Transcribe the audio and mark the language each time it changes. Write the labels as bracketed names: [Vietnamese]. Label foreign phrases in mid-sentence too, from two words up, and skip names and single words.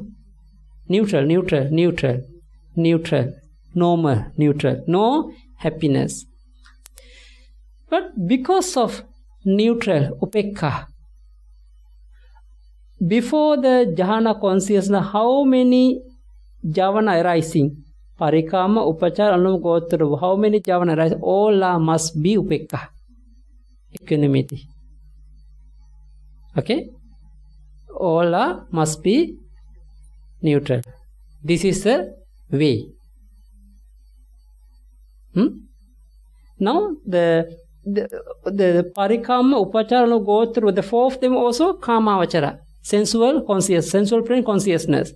[English] Neutral, normal, neutral, no happiness. But because of neutral, upekka, before the jhana consciousness, how many javana arising? [Pali] Parikamma, upachara, anuloma, gotrabu. [English] How many javana arising? All must be upekka, equanimity. Okay? All must be neutral. This is the way. Now the [Pali] Parikamma, Upachara [English] go through the four of them also Kamavachara, sensual plane consciousness.